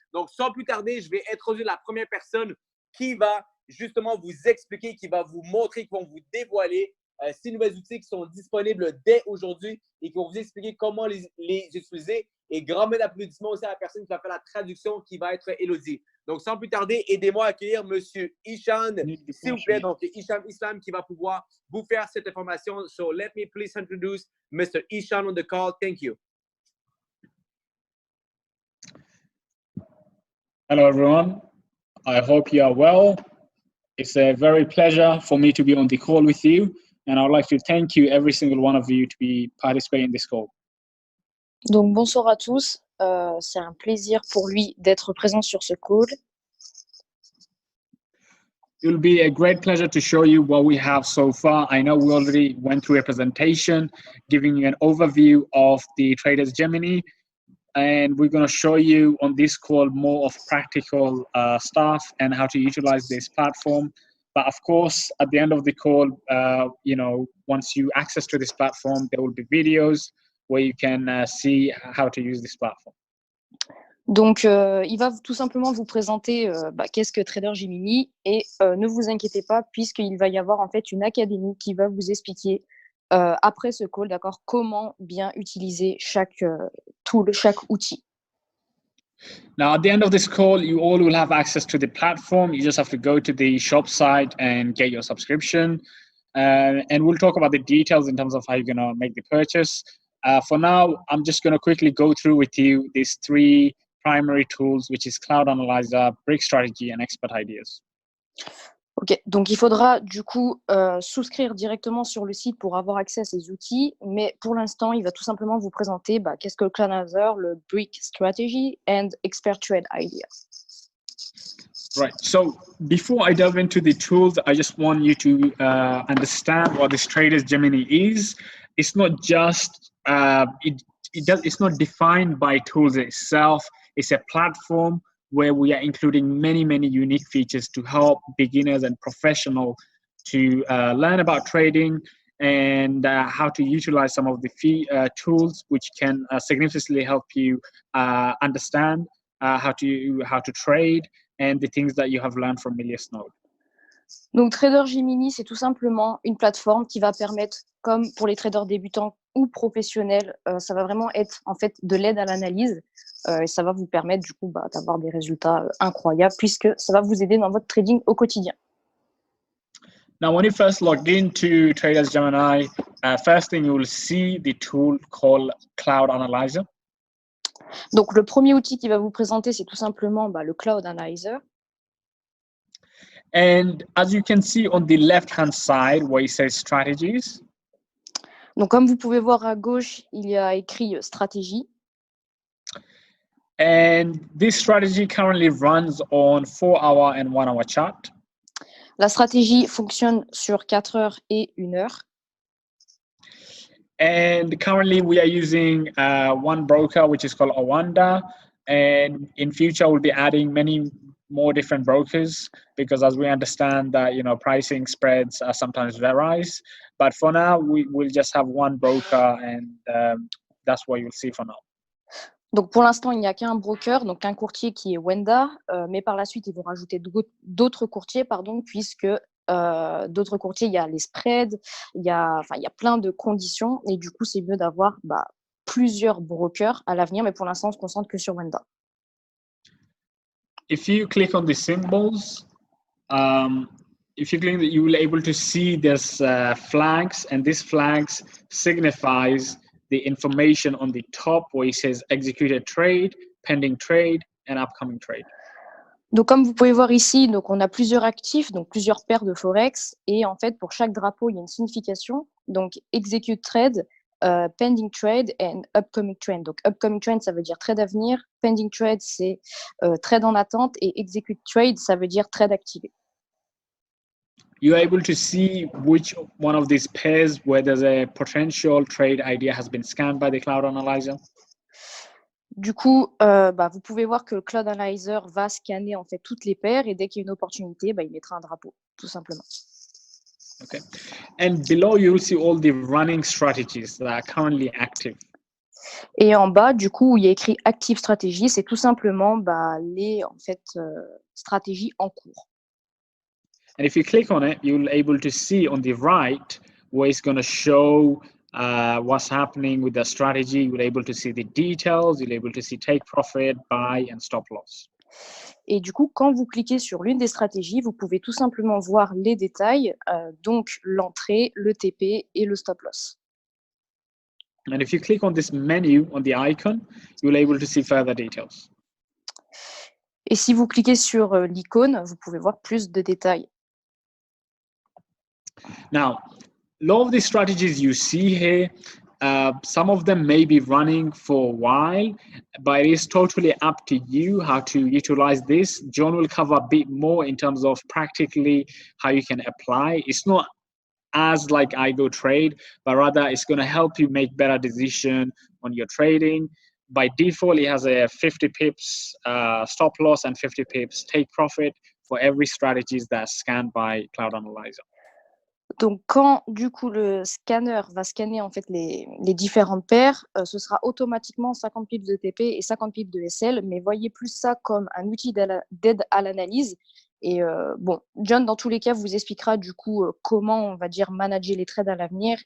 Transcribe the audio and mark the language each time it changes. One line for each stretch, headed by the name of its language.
French: Donc sans plus tarder, je vais introduire la première personne qui va justement vous expliquer, qui va vous montrer, qui vont vous dévoiler ces nouveaux outils qui sont disponibles dès aujourd'hui et qui vont vous expliquer comment les utiliser. Et grand main d'applaudissements aussi à la personne qui va faire la traduction, qui va être Elodie. Donc, sans plus tarder, aidez-moi à accueillir M. Hicham, s'il vous plaît. Donc, Hicham Islam qui va pouvoir vous faire cette information.
English: So, let me please introduce Mr. Hicham on the call. Thank you. Hello, everyone. I hope you are well. It's a very pleasure for me to be on the call with you. And I would like to thank you, every single one of you, to be participating in this call.
French: Donc bonsoir à tous, c'est un plaisir pour lui d'être présent sur ce call.
English: It will be a great pleasure to show you what we have so far. I know we already went through a presentation giving you an overview of the Traders Gemini, and we're going to show you on this call more of practical stuff and how to utilize this platform. But of course, at the end of the call, once you access to this platform, there will be videos where you can see how to use this platform.
French: Donc, il va tout simplement vous présenter qu'est-ce que Trader Gemini et ne vous inquiétez pas puisqu'il va y avoir en fait une académie qui va vous expliquer après ce call, d'accord, comment bien utiliser chaque tool, chaque outil.
English: Now, at the end of this call, you all will have access to the platform. You just have to go to the shop site and get your subscription. And we'll talk about the details in terms of how you're going to make the purchase. For now, I'm just going to quickly go through with you these 3 primary tools, which is Cloud Analyzer, Brick Strategy, and Expert Ideas.
French: Ok, donc il faudra du coup souscrire directement sur le site pour avoir accès à ces outils, mais pour l'instant, il va tout simplement vous présenter qu'est-ce que le Cloud Analyzer, le Brick Strategy,
English: and
French: Expert Trade Ideas.
English: Right. So before I delve into the tools, I just want you to understand what this Traders Gemini is. It's not just it's not defined by tools itself. It's a platform where we are including many unique features to help beginners and professionals to learn about trading and how to utilize some of the tools which can significantly help you understand how to trade and the things that you have learned from Milius Node.
French: Donc, Trader Gemini, c'est tout simplement une plateforme qui va permettre, comme pour les traders débutants ou professionnels, ça va vraiment être en fait de l'aide à l'analyse et ça va vous permettre du coup d'avoir des résultats incroyables puisque ça va vous aider dans votre trading au quotidien.
English: Now, when you first log into Traders Gemini, first thing you will see the tool called Cloud Analyzer.
French: Donc, le premier outil qui va vous présenter, c'est tout simplement le Cloud Analyzer.
English: And as you can see on the left-hand side where it says strategies,
French: Donc, comme vous pouvez voir à gauche, il y a écrit stratégie.
English: and this strategy currently runs on 4-hour and 1-hour chart.
French: La stratégie fonctionne sur 4 heures et 1 heure.
English: And currently we are using one broker, which is called Owanda. And in future, we'll be adding many more different brokers because as we understand that, pricing spreads are sometimes varies. But for now, we will just have one broker and that's what you'll see for now.
French: Donc, pour l'instant, il n'y a qu'un broker, donc un courtier qui est Wenda, mais par la suite, ils vont rajouter d'autres courtiers, puisque d'autres courtiers, il y a les spreads, il y a plein de conditions, et du coup, c'est mieux d'avoir plusieurs brokers à l'avenir, mais pour l'instant, on se concentre que sur Wenda.
English: If you click on the symbols, if you click, you will be able to see there's flags, and these flags signifies the information on the top where it says executed trade, pending trade, and upcoming trade.
French: Donc, comme vous pouvez voir ici, donc on a plusieurs actifs, donc plusieurs paires de Forex, et en fait, pour chaque drapeau, il y a une signification. Donc, execute trade,
English: pending trade and upcoming trade.
French: Donc, upcoming trade, ça veut dire trade à venir. Pending trade, c'est trade en attente. Et execute trade, ça veut dire trade activé.
English: You're able to see which one of these pairs where there's a potential trade idea has been scanned by the Cloud Analyzer.
French: Du coup, vous pouvez voir que le Cloud Analyzer va scanner en fait toutes les paires et dès qu'il y a une opportunité, il mettra un drapeau, tout simplement.
English: Okay. And below, you'll see all the running strategies that are currently active.
French: Et en bas, du coup, où il y a écrit Active Strategy, c'est tout simplement les stratégies en cours.
English: And if you click on it, you'll be able to see on the right where it's going to show what's happening with the strategy. You'll be able to see the details. You'll be able to see take profit, buy, and stop loss.
French: Et du coup, quand vous cliquez sur l'une des stratégies, vous pouvez tout simplement voir les détails, donc l'entrée, le TP et le stop loss.
English: And if you click on this menu, on the icon, you'll be able to see further details.
French: Et si vous cliquez sur l'icône, vous pouvez voir plus de détails.
English: Now, a lot of the strategies you see here, some of them may be running for a while, but it is totally up to you how to utilize this. John will cover a bit more in terms of practically how you can apply. It's not as like iGo Trade, but rather it's going to help you make better decision on your trading. By default, it has a 50 pips stop loss and 50 pips take profit for every strategy that's scanned by Cloud Analyzer.
French: Donc, quand du coup le scanner va scanner en fait les différentes paires, ce sera automatiquement 50 pips de TP et 50 pips de SL, mais voyez plus ça comme un outil d'aide à l'analyse. Et John, dans tous les cas, vous expliquera du coup comment on va dire manager les trades à l'avenir.